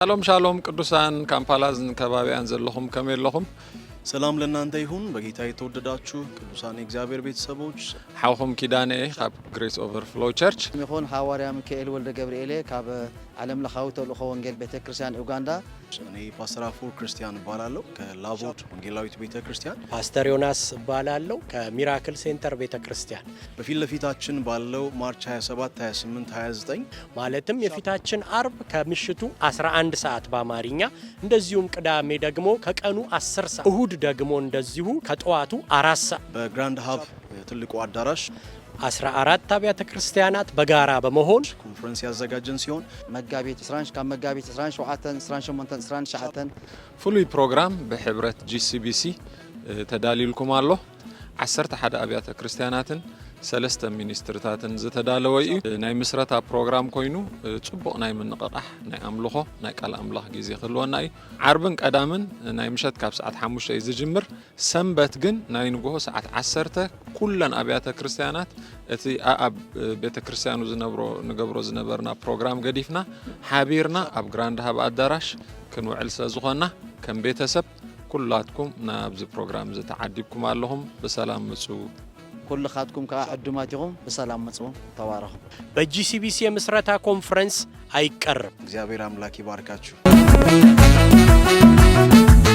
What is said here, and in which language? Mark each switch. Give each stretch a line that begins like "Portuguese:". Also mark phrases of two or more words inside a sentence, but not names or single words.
Tigrinya: ሻሎም ቅዱሳን ካምፓላዝን ከባቢያን ዘለኹም ከመይለኹም
Amharic: ሰላም ለእናንተ ይሁን በጌታ የተወደዳችሁ ቅዱሳን የእግዚአብሔር ቤተሰቦች
Tigrinya: ሓውኹም ኪዳኔ ካብ ግሬስ ኦቨርፍሎው ቸርች ይሁን ሐዋርያ ሚካኤል ወልደ ገብርኤል ካብ ዓለም ለኻዊ ተልእኾ ወንጌል ቤተክርስቲያን ኡጋንዳ
Amharic: እኔ ፓስተር አፎር ክርስቲያን እባላለሁ ከላቦት ወንጌላዊት ቤተክርስቲያን ፓስተር ዮናስ እባላለሁ ከሚራክል ሴንተር ቤተክርስቲያን በፊት ለፊታችን ባለው ማርች 27 28 29 ማለትም የፊታችን አርብ ከምሽቱ 11 ሰዓት በአማርኛ እንደዚሁም ቅዳሜ ደግሞ ከቀኑ 10 ሰዓት እሁድ ደግሞ እንደዚሁ ከጠዋቱ 4 ሰዓት በግራንድ ሀብ ትልቁ አዳራሽ 14 አብያተ ክርስቲያናት በጋራ በመሆን ኮንፈረንስ ያዘጋጀን ሲሆን
Tigrinya: መጋቢት 11 ካብ መጋቢት 28 ፍሉይ ፕሮግራም በሕብረት GCBC ተዳሊልኩም ኣሎ 11 አብያተ ክርስቲያናትን ሰለስተ ሚኒስትርታትን ዝተዳለወ እዩ ናይ ምስረታ ፕሮግራም ኮይኑ ጽቡቕ ናይ ምንቕቓሕ ናይ ኣምልኾ ናይ ቃል ኣምላኽ ግዜ ክህልወና እዩ ዓርብን ቀዳምን ናይ ምሸት ካብ ሰዓት 5 ዝጅምር ሰንበት ግን ናይ ንግሆ ሰዓት 10 ኩለን አብያተ ክርስቲያናት እቲ ኣብ ቤተ ክርስቲያኑ ንገብሮ ዝነበርና ፕሮግራም ገዲፍና ሓቢርና ኣብ ግራንድ ሃብ አዳራሽ ክንውዕል ስለዝኾና ከም ቤተሰብ ኩላትኩም ናብዚ ፕሮግራም ዝተዓዲብኩም ኣለኹም በሰላም ምጹ كل خاتكم كعدماتكم بسلام مصو تبارك
Amharic: በጂሲቢሲ የምስረታ ኮንፈረንስ አይቀርም እግዚአብሔር አምላክ ይባርካችሁ